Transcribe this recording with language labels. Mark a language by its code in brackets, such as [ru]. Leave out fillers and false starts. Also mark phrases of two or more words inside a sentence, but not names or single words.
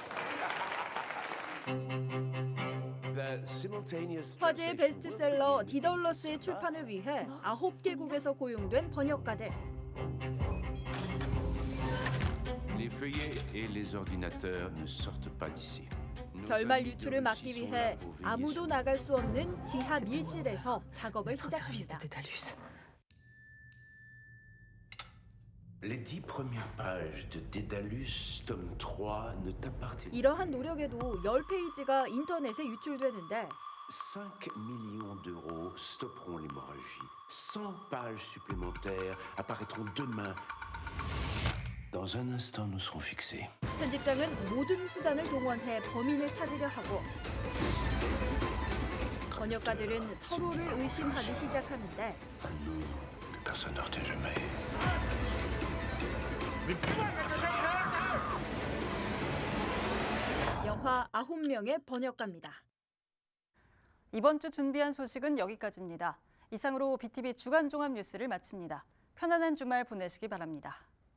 [ko] 화제의 베스트셀러 디덜러스의 출판을 위해 9개국에서 고용된 번역가들. [fr] Les feuillets et les ordinateurs ne sortent pas d'ici. [ko] 결말 유출을 막기 위해 아무도 나갈 수 없는 지하 밀실에서 작업을 시작합니다. [fr] Les 10 premières pages de Dédalus, tome 3, ne t'appartiennent pas. [ko] 이러한 노력에도 10페이지가 인터넷에 유출되는데 [fr] 5 millions d'euros stopperont l'hémorragie. 100 pages supplémentaires apparaîtront demain. Dans un instant, nous serons fixés. [ko] 편집장은 모든 수단을 동원해 범인을 찾으려 하고, 번역가들은 서로를 의심하기 시작하는데 [fr] Personne ne retient jamais. [ko] 영화 9명의 번역가입니다. 이번 주 준비한 소식은 여기까지입니다. 이상으로 BTV 주간 종합 뉴스를 마칩니다. 편안한 주말 보내시기 바랍니다.